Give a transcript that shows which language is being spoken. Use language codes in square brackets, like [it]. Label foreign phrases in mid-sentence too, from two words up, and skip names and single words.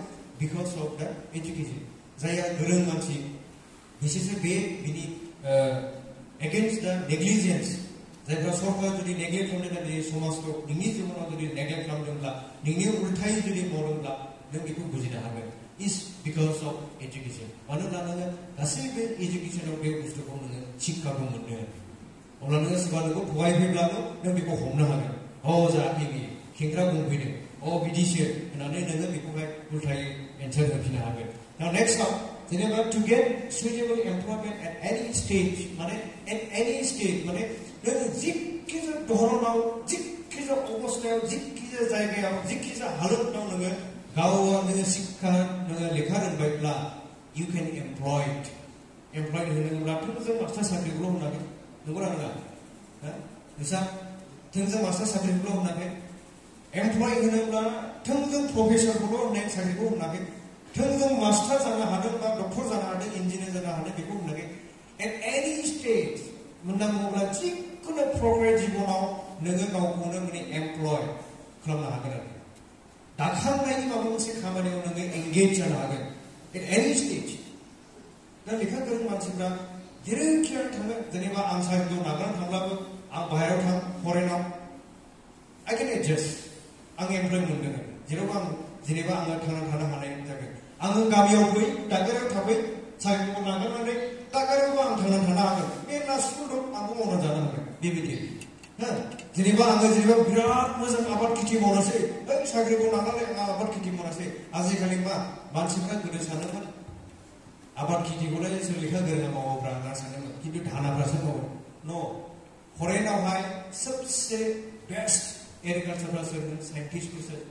[en] because of the education. [brx] जायहा गोरों मानसि बिसोरसो बिनि [en] against the negligence [brx] जायफ्रा सरकारा जुदि नेग्लेक्ट खालामदों नोंनि समाजखौ नोंनि जिबनाव जुदि नेग्लेक्ट खालामदोंब्ला नोंनि उल्थायै जुदि मावदोंब्ला नों बेखौ बुजिनो हागोन. [en] is because of education. [brx] मानोना नोङो गासैबो एजुकेशनाव बे बुस्थुखौ नोङो शिक्षाखौ मोननो अब्ला नोङो सोरबा नोंखौ थगायफैब्लाबो नों बेखौ हमनो हागोन. जाहाथे बियो खेंख्रा बुंफैदों बिदिसो होननानै नोङो बेखौहाय उल्थायै एन्सार होफिननो हागोन. [en] Now next up [brx] जेनेबा [en] to get suitable employment at any stage [brx] माने [en] at any stage [brx] माने नों जिखि जाया धरनाव जिखि जाया अबस्थायाव जिखि जाया जायगायाव जिखि जाया हालोदाव नोङो गावआ नोङो शिक्षा नोङो लेखा रोंबायब्ला [en] you can employed [brx] होनोब्ला थोंजों मास्टार साख्रिखौल' होनाखै नंगौना नङा? नोंसा थोंजों मास्टार साख्रिखौल' होनाखै एमप्लय होनोब्ला थोंजों प्रफेसरखौल' होननाय साख्रिखौ होनाखै थोंजों मास्टार जानो हादों बा डक्टर जानो हादों इन्जिनियार जानो हादों बेखौ होनाखै [en] at any stage [brx] मोनना बुङोब्ला जिखुनु प्रग्रेस जिबनाव नोङो गावखौनो माने एमप्लय खालामनो हागोन आरो दाखांनायनि माबा मोनसे खामानियाव नोङो एंगेज जानो हागोन [en] at any stage. [brx] दा लेखा गोरों मानसिफ्रा जेरैखि थाङो जेनेबा आं साख्रिखौ नागारनानै थांब्लाबो आं बाहेरायाव थां फरेनाव [en] I can adjust [brx] आं एमप्लय मोनगोन जेरावबो आं जेनेबा आङो थांना थानो हानाय जागोन आङो गामियाव फै दागारियाव थाफै साख्रिखौ नागारनानै दागारियावबो आं थांना थानो हागोन मेरला स्कुल दं आंबो मावना जानो हागोन बेबायदि हो जेनेबा आङो जेनेबा बिराद मोजां आबाद खेथि मावनोसै ओइ साख्रिखौ नागारनानै आं आबाद खेथि मावनोसै आजिखालि मा मानसिफ्रा गोदो सानोमोन आबाद खेथिखौलाय जों लेखा गोरोङा मावोब्रा होनना सानोमोन खिन्थु धानाफ्रासो मावो न' फरेनावहाय सबसे बेस्ट एग्रिकालचारफ्रा सोरमोन साइन्टिस्टफोरसो